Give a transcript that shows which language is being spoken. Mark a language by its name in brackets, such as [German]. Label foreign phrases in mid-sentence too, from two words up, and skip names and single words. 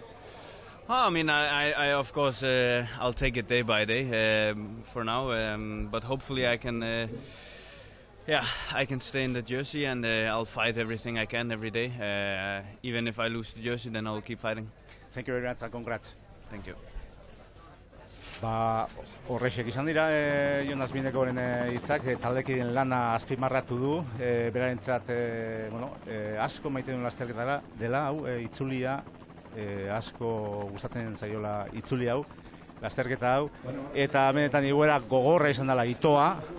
[English] I mean, I of course, I'll take it day by day for now, but hopefully I can, I can stay in the jersey, and I'll fight everything I can every day. Even if I lose the jersey, then I'll keep fighting. Thank you very much, and congrats. Thank you. [Basque] Horrexek izan dira Jonas Binekoren hitzak, taldekideen lana azpimarratu du, berarentzat asko maite duen lasterketara dela, hau, itzulia, asko gustatzen zaiola itzuli hau, lasterketa hau, eta benetan igoera gogorra izan dela itoa,